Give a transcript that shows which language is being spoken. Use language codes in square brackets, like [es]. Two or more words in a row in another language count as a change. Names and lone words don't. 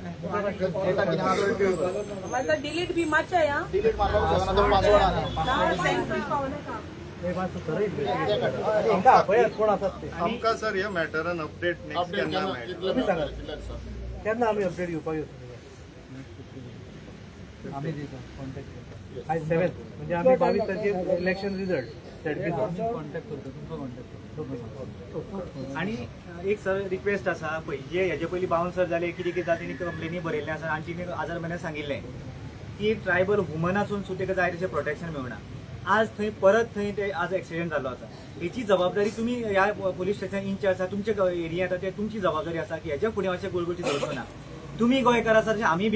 [kok] माझा डिलीट बी मातशें हा डिलीट मारपाक शकना तो पासवर्ड आहा [mr] कोण असतात ते [kok] आमकां सर ह्या मॅटरान [en] update next [kok] केन्ना मेळटा केन्ना आमी अपडेट घेवपाक येता [mr] आम्ही देतो कॉन्टॅक्ट करतो आज 7 म्हणजे आम्ही 22 तारखेर [en] election result [mr] कॉन्टॅक्ट करतो तुमका कॉन्टॅक्ट [kok] आणि एक सर रिक्वेस्ट आसा पळय जे हेजे पयलीं बाउन्सर जाले कितें कितें तेणी कंप्लेनी बरयल्ले आसा आनी तिणें आजार महिन्यात सांगिल्लें की [en] tribal woman [kok] आसून सुद्दां ताका जाय तशें प्रोटेक्शन मेळना आज थंय परत थंय ते आज एक्सिडेंट जाल्लो आसा हेची जबाबदारी तुमी ह्या [en] police station in-charge [kok] आसा तुमचे एरियांत ते तुमची जबाबदारी आसा की हेच्या फुडें अशें गोळगोळची दवरचो ना तुमी गोंयकार आसात तशें आमी बी